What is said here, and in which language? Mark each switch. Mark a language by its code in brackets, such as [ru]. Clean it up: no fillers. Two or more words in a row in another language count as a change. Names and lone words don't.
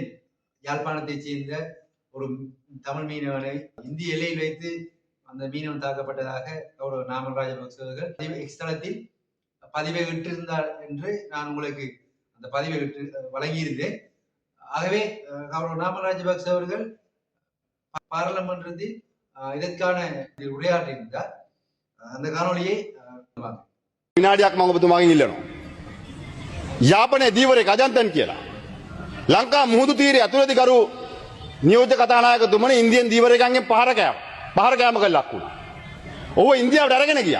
[ta] யாழ்ப்பாணத்தைச் சேர்ந்த ஒரு தமிழ் மீனவனை இந்திய எல்லையில் வைத்து அந்த மீனவன் தாக்கப்பட்டதாக கௌரவ நாமல் ராஜபக்ச அவர்கள் எக்ஸ்தலத்தில் பதிவை விட்டிருந்தார் என்று நான் உங்களுக்கு அந்த பதிவை விட்டு வழங்கியிருந்தேன். ஆகவே கௌரவ நாமல் ராஜபக்ச அவர்கள் பாராளுமன்றத்தில் இதற்கான உரையாற்றியிருந்தார். அந்த කාරණේ [si] විනාඩියක් මම ඔබතුමාගෙන් ඉල්ලනවා. යාපනයේ දීවරේ අජන්තන් කියලා. ලංකා මුහුදු තීරයේ අතුලදී කරු නියෝජ්‍ය කතානායකතුමනි ඉන්දියන් දීවරයන්ගෙන් පහර කෑමක ලක් වුණා. ඔහු ඉන්දියාවට අරගෙන ගියා.